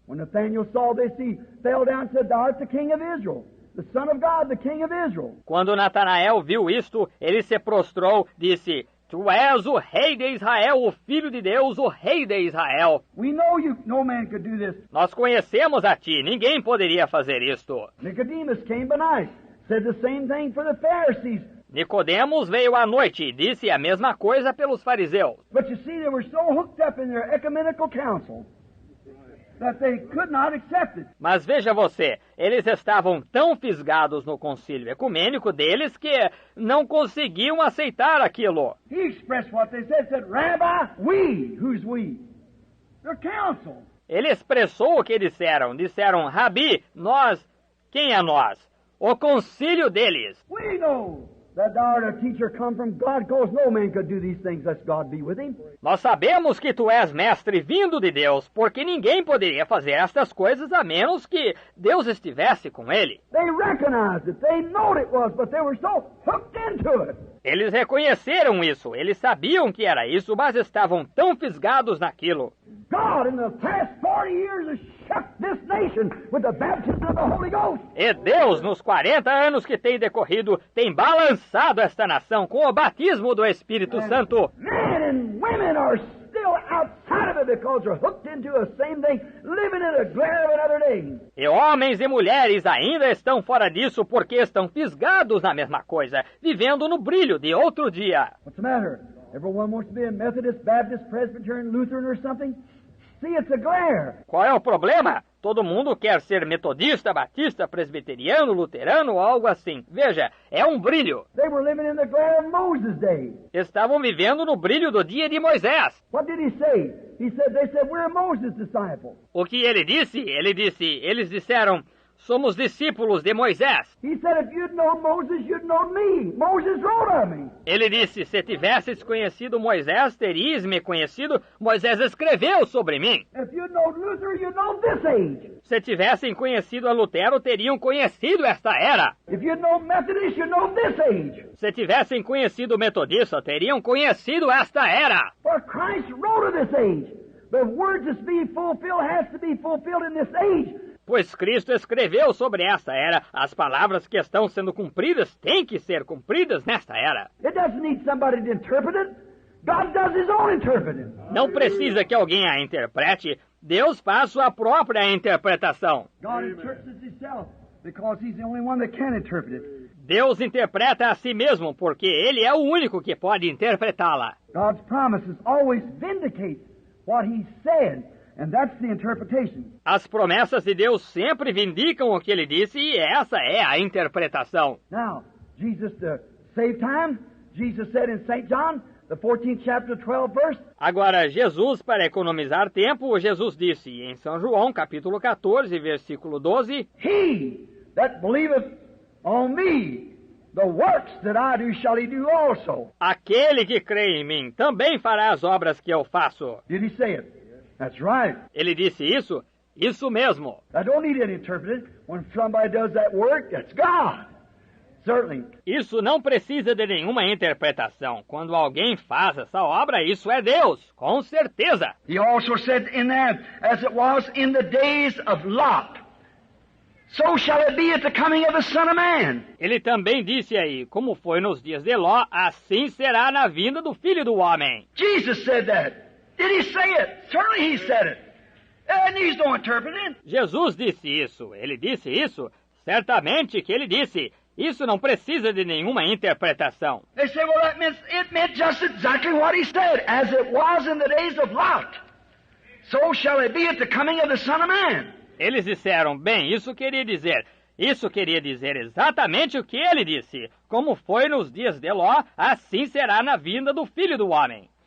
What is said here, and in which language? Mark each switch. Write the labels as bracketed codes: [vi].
[en] When Nathanael saw this, he fell down and said, "Thou art the king of Israel, the Son of God, the King of Israel." [pt] Quando Natanael viu isto, ele se prostrou, disse: Tu és o rei de Israel, o filho de Deus, o rei de Israel. [en] We know you, no man could do this. [pt] Nós conhecemos a ti, ninguém poderia fazer isto. [en] Nicodemus came by night, said the same thing for the Pharisees. [pt] Nicodemos veio à noite e disse a mesma coisa pelos fariseus. [en] But you see, they were so hooked up in their ecumenical council that they could not accept it. [pt] Mas veja você, eles estavam tão fisgados no concílio ecumênico deles que não conseguiam aceitar aquilo. [en] He expressed what they said, Rabbi, we. Who's we? Their council. [pt] Ele expressou o que disseram. Disseram, Rabi, nós. Quem é nós? O concílio deles. [en] We know that thou art a teacher come from God, because no man could do these things lest God be with him. [pt] Nós sabemos que tu és mestre vindo de Deus, porque ninguém poderia fazer estas coisas a menos que Deus estivesse com ele. [en] They recognized it, they knew it was, but they were so hooked into it. [pt] Eles reconheceram isso, eles sabiam que era isso, mas estavam tão fisgados naquilo. [en] God in the past 40 years has shook this nation with the baptism of the Holy Ghost. [pt] E Deus, nos 40 anos que tem decorrido, tem balançado esta nação com o batismo do Espírito Santo. [en] Men and women are still outside of it because they're hooked into the same thing, living in the glare of another day. [pt] E homens e mulheres ainda estão fora disso porque estão fisgados na mesma coisa, vivendo no brilho de outro dia. [en] What's the matter? Everyone wants to be a Methodist, Baptist, Presbyterian, Lutheran or something? See, it's a glare. [pt] Qual é o problema? Todo mundo quer ser metodista, batista, presbiteriano, luterano ou algo assim. Veja, é um brilho. [en] They were living in the glare of Moses' day. [pt] Estavam vivendo no brilho do dia de Moisés. [en] What did he say? They said, we're Moses' disciples. [pt] O que ele disse? Eles disseram, somos discípulos de Moisés. [en] He said, if you'd known Moses, you'd known me. Moses wrote of me. [pt] Ele disse, se tivesses conhecido Moisés, terias me conhecido. Moisés escreveu sobre mim. [en] If you'd known Luther, you'd known this age. [pt] Se tivessem conhecido a Lutero, teriam conhecido esta era. [en] If you'd known Methodist, you'd known this age. [pt] Se tivessem conhecido Metodista, teriam conhecido esta era. [en] For Christ wrote of this age. The words that's being fulfilled has to be fulfilled in this age. [pt] Pois Cristo escreveu sobre esta era, as palavras que estão sendo cumpridas têm que ser cumpridas nesta era. [en] It doesn't need somebody to interpret it. God does his own interpreting. [pt] Não precisa que alguém a interprete, Deus faz sua própria interpretação. [en] God interprets himself because he's the only one that can interpret it. [pt] Deus interpreta a si mesmo, porque ele é o único que pode interpretá-la. [en] God's promises always vindicate what he said. And that's the interpretation. [pt] As promessas de Deus sempre vindicam o que ele disse e essa é a interpretação. [en] Now, Jesus, to save time, Jesus said in St. John, the 14th chapter, 12th verse. [pt] Agora, Jesus, para economizar tempo, Jesus disse em São João, capítulo 14, versículo 12, [en] He that believeth on me, the works that I do shall he do also. [pt] Aquele que crê em mim também fará as obras que eu faço. [en] Did he say it? That's right. [pt] Ele disse isso? Isso mesmo. [en] I don't need any interpreting. When somebody does that work, that's God. Certainly. [pt] Isso não precisa de nenhuma interpretação. Quando alguém faz essa obra, isso é Deus, com certeza. [en] He also said in there, as it was in the days of Lot, so shall it be at the coming of the Son of Man. [pt] Ele também disse aí, como foi nos dias de Ló, assim será na vinda do Filho do Homem. [en] Jesus said that. Did he say it? Certainly he said it. It needs no interpreting. [pt] Jesus disse isso. Ele disse isso? Certamente que ele disse. Isso não precisa de nenhuma interpretação. [en] They say, well, it meant just exactly what he said. As it was in the days of Lot, so shall it be at the coming of the Son of Man. [pt] Eles disseram, bem, isso queria dizer exatamente o que ele disse. Como foi nos dias de Ló, assim será na vinda do Filho do Homem.